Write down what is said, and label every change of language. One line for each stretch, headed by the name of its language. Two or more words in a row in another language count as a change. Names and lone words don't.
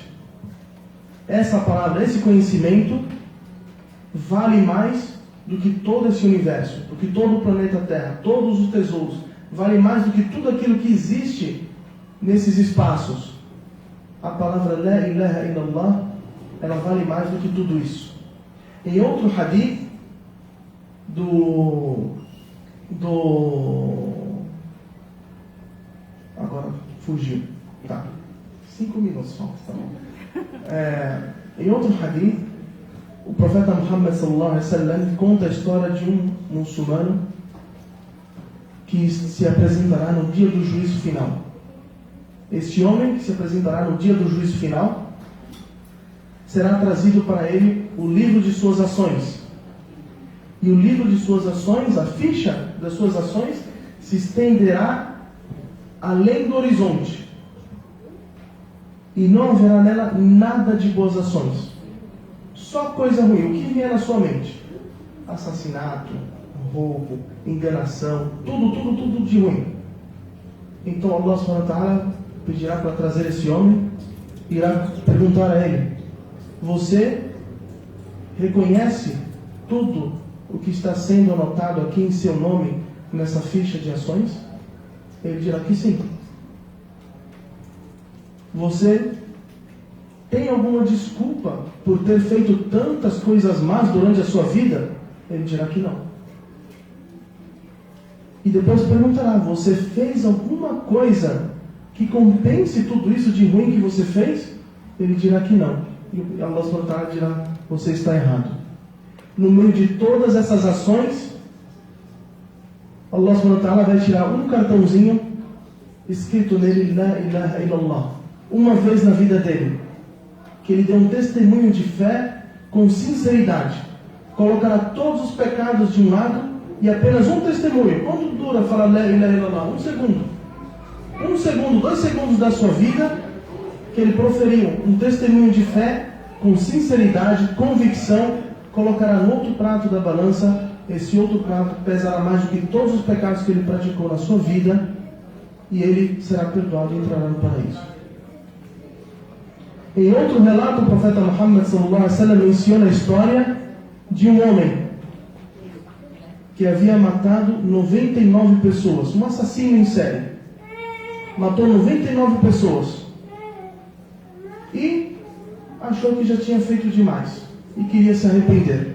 Portuguese: Essa palavra, esse conhecimento vale mais do que todo esse universo, do que todo o planeta Terra, todos os tesouros, vale mais do que tudo aquilo que existe nesses espaços. A palavra
Arabic: لا إله إلا الله,
Portuguese: ela vale mais do que tudo isso. Em outro hadith agora fugiu. Tá. 5 minutos só. Tá bom. Em outro hadith, o profeta Muhammad
Arabic: صلى الله عليه وسلم
Portuguese: conta a história de um muçulmano que se apresentará no dia do juízo final. Este homem que se apresentará no dia do juízo final, será trazido para ele o livro de suas ações. E o livro de suas ações, a ficha das suas ações, se estenderá além do horizonte. E não haverá nela nada de boas ações. Só coisa ruim, o que vier na sua mente. Assassinato, roubo, enganação, tudo de ruim. Então
Arabic: الله سبحانه وتعالى
Portuguese: pedirá para trazer esse homem, irá perguntar a ele: você reconhece tudo o que está sendo anotado aqui em seu nome nessa ficha de ações? Ele dirá que sim. Você tem alguma desculpa por ter feito tantas coisas más durante a sua vida? Ele dirá que não. E depois perguntará: você fez alguma coisa que compense tudo isso de ruim que você fez? Ele dirá que não. E
Arabic: الله سبحانه وتعالى
Portuguese: dirá: você está errado. No meio de todas essas ações,
Arabic: الله سبحانه وتعالى
Portuguese: vai tirar um cartãozinho escrito nele
Arabic: لا إله إلا الله,
Portuguese: uma vez na vida dele, que ele deu um testemunho de fé com sinceridade. Colocará todos os pecados de um lado e apenas um testemunho. Quanto dura falar
Arabic: لا إله إلا الله?
Portuguese: 1 segundo. 1 segundo, 2 segundos da sua vida, que ele proferiu um testemunho de fé com sinceridade, convicção, colocará no outro prato da balança. Esse outro prato pesará mais do que todos os pecados que ele praticou na sua vida, e ele será perdoado e entrará no paraíso. Em outro relato, o profeta Muhammad
Arabic: صلى الله عليه وسلم
Portuguese: menciona a história de um homem que havia matado 99 pessoas, um assassino em série. Matou 99 pessoas e achou que já tinha feito demais e queria se arrepender.